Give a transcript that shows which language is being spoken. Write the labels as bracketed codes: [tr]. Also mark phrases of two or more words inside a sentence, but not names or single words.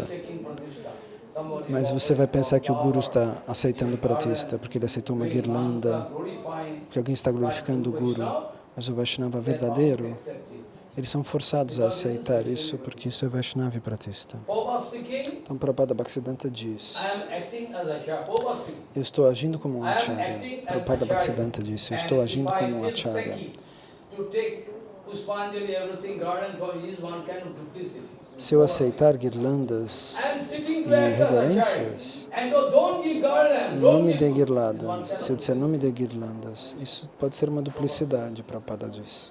[pt] Mas você vai pensar que o Guru está aceitando o pratista, porque ele aceitou uma guirlanda, porque alguém está glorificando o Guru. Mas o Vaishnava verdadeiro, eles são forçados a aceitar isso, porque isso é Vaishnava e pratista. Então, Prabhupada Bhaktisiddhanta diz, eu estou agindo como um acharya. Prabhupada Bhaktisiddhanta disse, eu estou agindo como um acharya. Se eu aceitar guirlandas e reverências, não me dê guirlandas. Se eu disser não me dê guirlandas, isso pode ser uma duplicidade, Prabhupada diz.